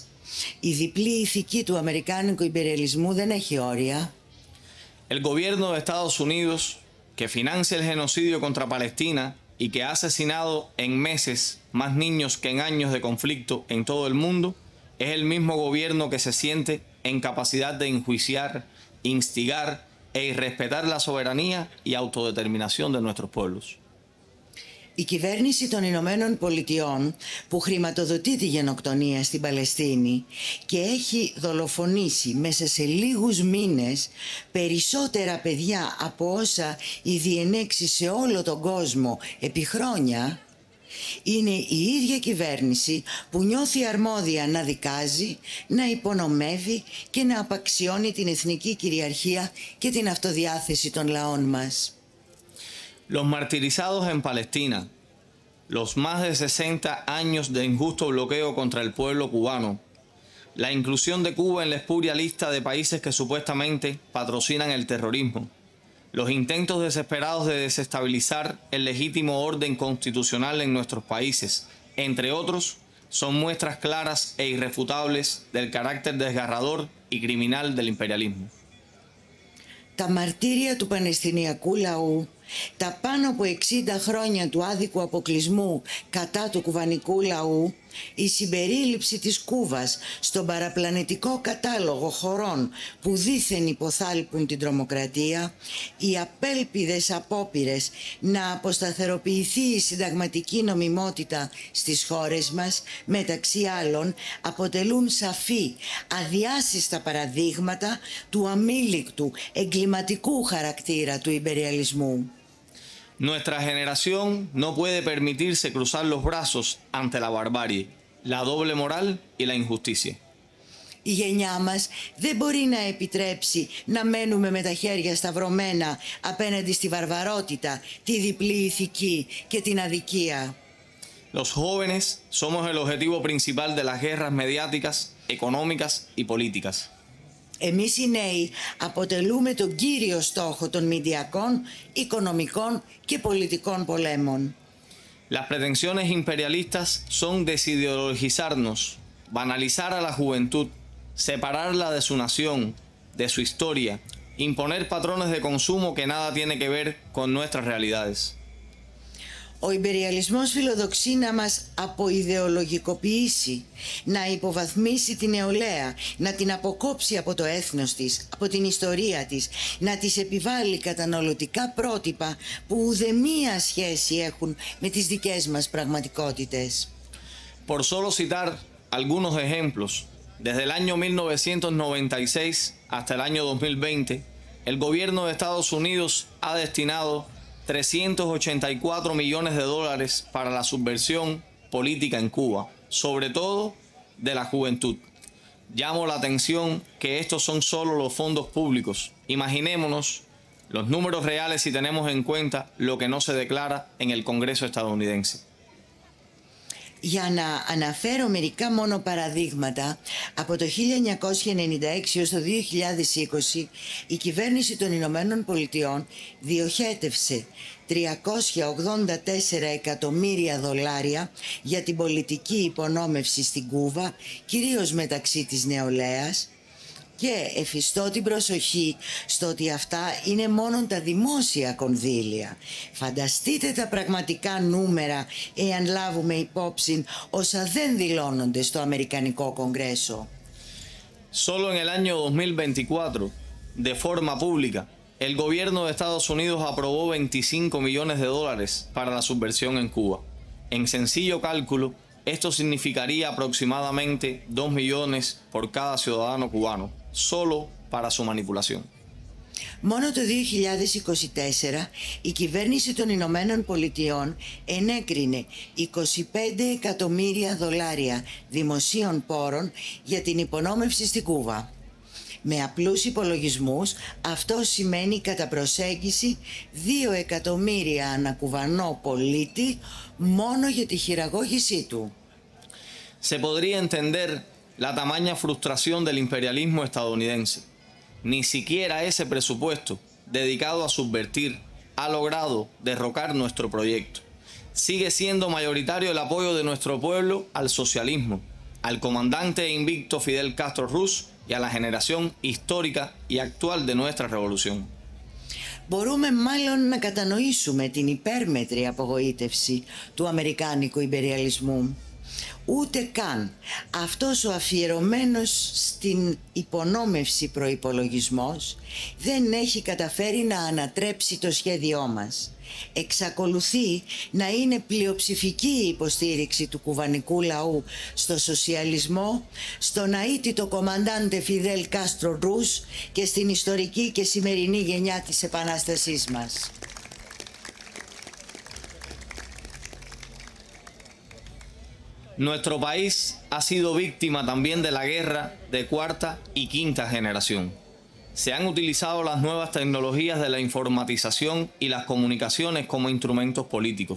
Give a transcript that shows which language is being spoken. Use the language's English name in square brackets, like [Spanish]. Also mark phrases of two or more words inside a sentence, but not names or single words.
[Greek] Η διπλή ηθική του αμερικάνικου ιμπεριαλισμού δεν έχει όρια. [Spanish] El gobierno de Estados Unidos, que financia el genocidio contra Palestina y que ha asesinado en meses más niños que en años de conflicto en todo el mundo, es el mismo gobierno que se siente en capacidad de enjuiciar, instigar e irrespetar la soberanía y autodeterminación de nuestros pueblos. [Greek] Η κυβέρνηση των Ηνωμένων Πολιτειών που χρηματοδοτεί τη γενοκτονία στην Παλαιστίνη και έχει δολοφονήσει μέσα σε λίγους μήνες περισσότερα παιδιά από όσα η διενέξει σε όλο τον κόσμο επί χρόνια, είναι η ίδια κυβέρνηση που νιώθει αρμόδια να δικάζει, να υπονομεύει και να απαξιώνει την εθνική κυριαρχία και την αυτοδιάθεση των λαών μας. [Spanish] Los martirizados en Palestina, los más de 60 años de injusto bloqueo contra el pueblo cubano, la inclusión de Cuba en la espuria lista de países que supuestamente patrocinan el terrorismo, los intentos desesperados de desestabilizar el legítimo orden constitucional en nuestros países, entre otros, son muestras claras e irrefutables del carácter desgarrador y criminal del imperialismo. [Greek] Τα μαρτύρια του Παλαιστινιακού λαού, τα πάνω από 60 χρόνια του άδικου αποκλεισμού κατά του κουβανικού λαού, η συμπερίληψη της Κούβας στον παραπλανητικό κατάλογο χωρών που δήθεν υποθάλπουν την τρομοκρατία, οι απέλπιδες απόπειρες να αποσταθεροποιηθεί η συνταγματική νομιμότητα στις χώρες μας, μεταξύ άλλων, αποτελούν σαφή, αδιάσυστα παραδείγματα του αμήλικτου, εγκληματικού χαρακτήρα του ιμπεριαλισμού. [Spanish] Nuestra generación no puede permitirse cruzar los brazos ante la barbarie, la doble moral y la injusticia. [Greek] Η γενιά μας δεν μπορεί να επιτρέψει να μένουμε με τα χέρια σταυρωμένα απέναντι στη βαρβαρότητα, τη διπλή ηθική και την αδικία. [Spanish] Los jóvenes somos el objetivo principal de las guerras mediáticas, económicas y políticas. [Greek] Εμείς οι νέοι αποτελούμε τον κύριο στόχο των μηντιακών, οικονομικών και πολιτικών πολέμων. [Spanish] Las pretensiones imperialistas son desideologizarnos, banalizar a la juventud, separarla de su nación, de su historia, imponer patrones de consumo que nada tiene que ver con nuestras realidades. [Greek] Ο ιμπεριαλισμός φιλοδοξεί να μας αποειδεολογικοποιήσει, να υποβαθμίσει την νεολαία, να την αποκόψει από το έθνος της, από την ιστορία της, να της επιβάλλει καταναλωτικά πρότυπα που ουδεμία σχέση έχουν με τις δικές μας πραγματικότητες. [Spanish] Por solo citar algunos ejemplos, desde el año 1996 hasta el año 2020, el gobierno de Estados Unidos ha destinado $384 millones para la subversión, política en Cuba, sobre todo de la juventud. Llamo la atención que estos son solo los fondos públicos. Imaginémonos los números reales si tenemos en cuenta lo que no se declara en el Congreso estadounidense. [Greek] Για να αναφέρω μερικά μόνο παραδείγματα, από το 1996 έως το 2020 η κυβέρνηση των Ηνωμένων Πολιτειών διοχέτευσε $384 εκατομμύρια για την πολιτική υπονόμευση στην Κούβα, κυρίως μεταξύ της νεολαίας, και εφιστώ την προσοχή στο ότι αυτά είναι μόνο τα δημόσια κονδύλια. Φανταστείτε τα πραγματικά νούμερα εάν λάβουμε υπόψη όσα δεν δηλώνονται στο Αμερικανικό Κογκρέσο. [Spanish] Solo en el año 2024, de forma pública, el gobierno de Estados Unidos aprobó $25 millones para la subversión en Cuba. En sencillo cálculo, esto significaría aproximadamente 2 millones por cada ciudadano cubano, solo para su manipulación. [Greek] Μόνο το 2024 η κυβέρνηση των Ηνωμένων Πολιτειών ενέκρινε $25 εκατομμύρια δημοσίων πόρων για την υπονόμευση στην Κούβα. Με απλούς υπολογισμούς αυτό σημαίνει κατά προσέγγιση 2 εκατομμύρια ανακουβανό πολίτη μόνο για τη χειραγώγησή του. [Spanish] Se podría entender la tamaña frustración del imperialismo estadounidense. Ni siquiera ese presupuesto dedicado a subvertir ha logrado derrocar nuestro proyecto. Sigue siendo mayoritario el apoyo de nuestro pueblo al socialismo, al comandante invicto Fidel Castro Ruz y a la generación histórica y actual de nuestra revolución. [Greek] Μπορούμε μάλλον να κατανοήσουμε την υπέρμετρη απογοήτευση του αμερικάνικου ιμπεριαλισμού. Ούτε καν αυτός ο αφιερωμένος στην υπονόμευση προϋπολογισμός δεν έχει καταφέρει να ανατρέψει το σχέδιό μας. Εξακολουθεί να είναι πλειοψηφική η υποστήριξη του κουβανικού λαού στο σοσιαλισμό, στον αίτητο κομμαντάντε Φιδέλ Κάστρο Ρούς και στην ιστορική και σημερινή γενιά της Επανάστασής μας. [Spanish] Nuestro país ha sido víctima también de la guerra de cuarta y quinta generación. Se han utilizado las nuevas tecnologías de la informatización y las comunicaciones como instrumentos políticos.